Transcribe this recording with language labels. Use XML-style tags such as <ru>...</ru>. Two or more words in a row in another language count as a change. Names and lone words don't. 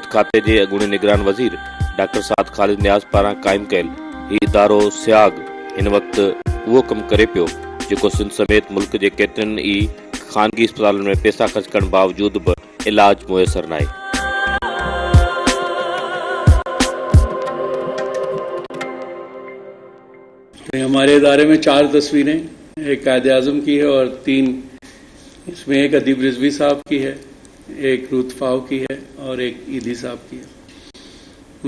<sd>खाते जे अॻूणे निगरान वज़ीर डॉक्टर साद ख़ालिद नियाज़ पारां क़ाइमु कयल हीउ इदारो सियाग हिन वक़्तु उहो कमु करे पियो जेको सिंध समेत मुल्क जे केतिरनि ई ख़ानगी अस्पतालुनि में पैसा ख़र्च करण बावजूद बि इलाज मुयसर नाहे.</sd> <ur>ہمارے ادارے میں 4 تصویریں، ایک قائد اعظم کی ہے اور 3 اس میں ایک ادیب رضوی صاحب کی ہے، ایک رتفاؤ کی ہے اور ایک ایدھی صاحب کی ہے.</ur>